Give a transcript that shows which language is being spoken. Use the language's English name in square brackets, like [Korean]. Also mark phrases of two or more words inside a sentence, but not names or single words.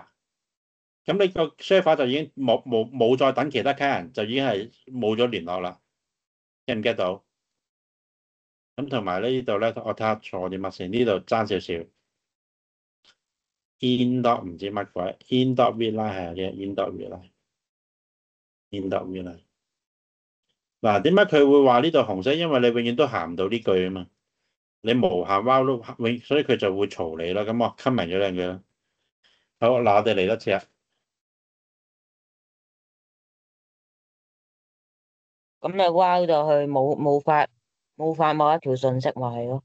[Cantonese] 咁你個 server 就已經冇再等其他卡人，就已經係冇咗聯絡啦。get 唔 get 到？咁同埋呢度咧，我睇下錯啲乜先，呢度爭少少。 [English] in dot [Cantonese] 唔知乜鬼 ， [English] in dot readline [Cantonese] 係嘅 [English] in dot readline， in dot readline。 [Cantonese] 嗱，點解佢會話呢度紅色？因為你永遠都行唔到呢句啊嘛，你無限 [English] while loop， [Cantonese] 所以佢就會嘈你啦。咁我 comment 咗兩句啦。好，嗱，我哋嚟多次啊。咁你 wow 到去冇發某一條信息咪係咯？